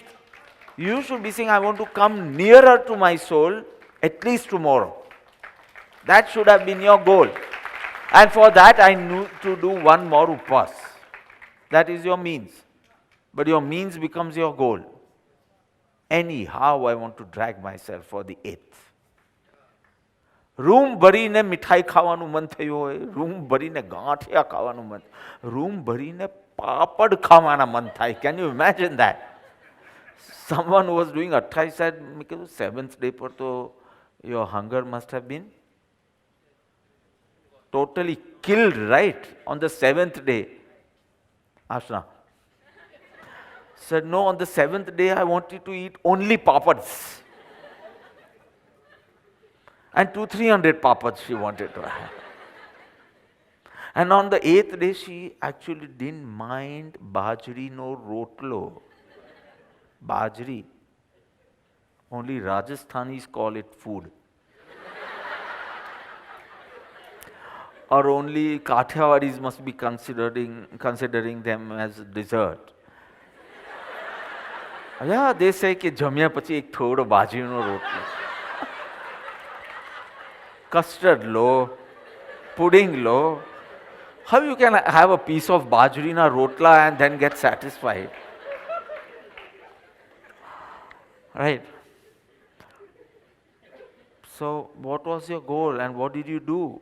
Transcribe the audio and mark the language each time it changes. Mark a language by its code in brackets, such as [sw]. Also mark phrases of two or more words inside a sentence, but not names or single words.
[en] You should be saying, I want to come nearer to my soul at least tomorrow. That should have been your goal. And for that, I need to do one more upas. That is your means. But your means becomes your goal. Anyhow, I want to drag myself for the 8th. [gu] રૂમ ભરીને મિઠાઈ ખાવાનું મન થયું હોય, રૂમ ભરીને ગાંઠિયા ખાવાનું મન, રૂમ ભરીને પાપડ ખાવાના મન થાય. [en] Can you imagine that? Someone who was doing Atthai said, 7th day [gu] પર તો [en] your hunger must have been totally killed, right? On the 7th day. Ashna said, no, on the 7th day I wanted to eat only papads. And 200-300 papads she wanted to have. And on the 8th day, she actually didn't mind [gu] બાજરી નો રોટલો. [en] Bajri. Only Rajasthanis call it food. Or only Kathiawadis must be considering them as dessert. Yeah, they say [gu] કે જમ્યા પછી એક થોડો બાજરીનો રોટલો. [en] Custard lo, pudding lo. How you can have a piece of [gu] બાજરીના રોટલા [en] and then get satisfied? Right. So what was your goal and what did you do?